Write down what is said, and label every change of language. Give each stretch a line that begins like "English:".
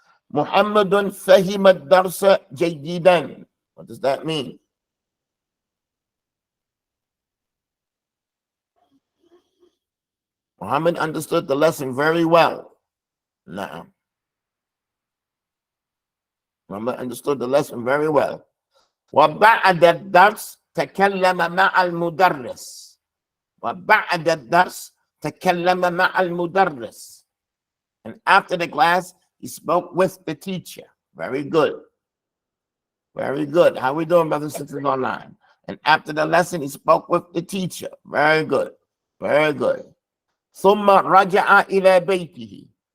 Arabic: محمد فهم الدرس جيدا.
English: What does that mean? Muhammad understood the lesson very well. No. Muhammad understood the lesson very well.
Arabic: وبعد الدرس تكلم مع المدرس. وبعد الدرس تكلم مع المدرس.
English: And after the class, he spoke with the teacher. Very good. Very good. How we doing, brothers and sisters online? And after the lesson, he spoke with the teacher. Very good. Very good.
Arabic: ثم رجع إلى بيته.